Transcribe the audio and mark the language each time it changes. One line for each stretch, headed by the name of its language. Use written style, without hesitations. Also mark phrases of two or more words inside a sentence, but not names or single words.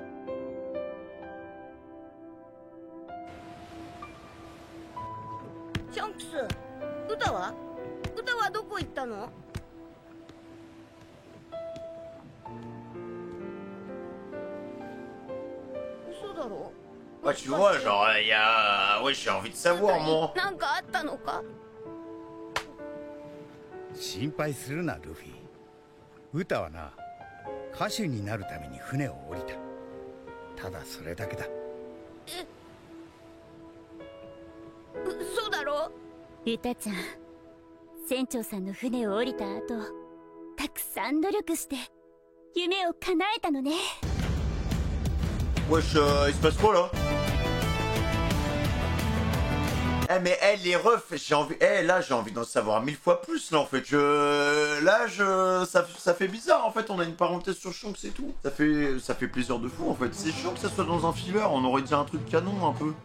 Japanese: シャンクス、歌はどこ行ったの？嘘だろ？
French: Ouais, tu vois, genre, il y a... Ouais, j'ai envie de savoir, moi.
Japanese: なんかあったのか？心配するな、ルフィ。歌はな、歌手になるために船を降りた。ただそれだけだ。嘘だろ？歌ちゃん、船長さんの船を降りた後、たくさん努力して夢を叶えたのね。
French: Wesh, il se passe quoi là? Eh mais les refs, j'ai envie... là j'ai envie d'en savoir 1000 fois plus là en fait. Ça fait bizarre en fait, on a une parenthèse sur Shanks et tout. Ça fait plaisir de fou en fait. C'est chiant que ça soit dans un filler, on aurait dit un truc canon un peu.